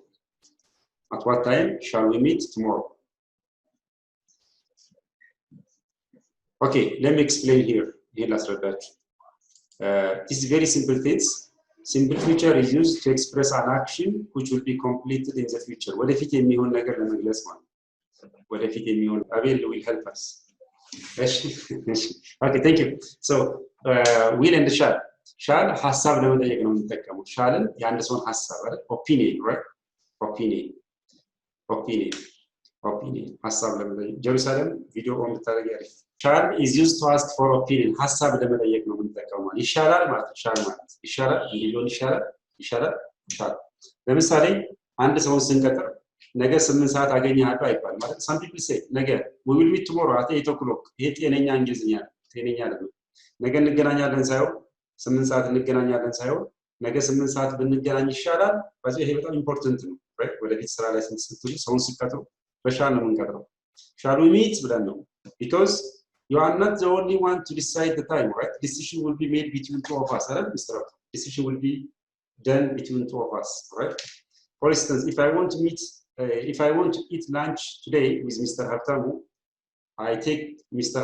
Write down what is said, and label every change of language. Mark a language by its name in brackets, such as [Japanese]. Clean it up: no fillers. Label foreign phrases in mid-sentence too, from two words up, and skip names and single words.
[English] At what time shall we meet tomorrow? Okay, let me explain here. This is very simple things. Simple future is used to express an action which will be completed in the future. [Amharic] ወደፊት የሚሆን ነገር ለመግለጽ ማለት ወደፊት የሚሆን [English] Abel will help us. Okay, thank you. So, will and shall [Amharic] ሐሳብ ለመጠየቅ ነው የምንጠቀመው። shallን የአንድ ሰውን ሐሳብ አይደል? [English] Opinion, right? Opinion. [Amharic] ሐሳብ ለመጠየቅ ጀሩሳሌም [English] video on [Amharic] ብታደርጊ አሪፍ። [English] shall is used to ask for opinion. [Amharic] ሐሳብ ለመጠየቅ ነው የምንጠቀመው። ይሻላል ማለት shall ማለት ይሻላል እንዲሆን ይሻላል። ለምሳሌ አንድ ሰውን ስንቀጥር ነገ 8 ሰዓት አገኘሃለሁ አይባልም ማለት [English] some people say [Amharic] ነገ [English] we will meet tomorrow at 8 o'clock። [Amharic] ይሄ ጤነኛ እንግሊዝኛ ነው። ጤነኛ አይደለም። ነገ እንገናኛለን ሳይሆን 8 ሰዓት እንገናኛለን ሳይሆን ነገ 8 ሰዓት ብንገናኝ ይሻላል። በዚህ ይሄ በጣም ኢምፖርታንት ነው። ወደፊት ስራ ላይ ስትሉ ሰውን ሲቀጥሩ በሻል ነው የምንቀጥረው። [English] shall we meet [Amharic] ብለን ነው [English] because you are not the only one to decide the time, right? Decision will be made between two of us, right, Mr. Decision will be done between two of us, right? For instance, if I want to eat lunch today with Mr. Haptamu, I take Mr.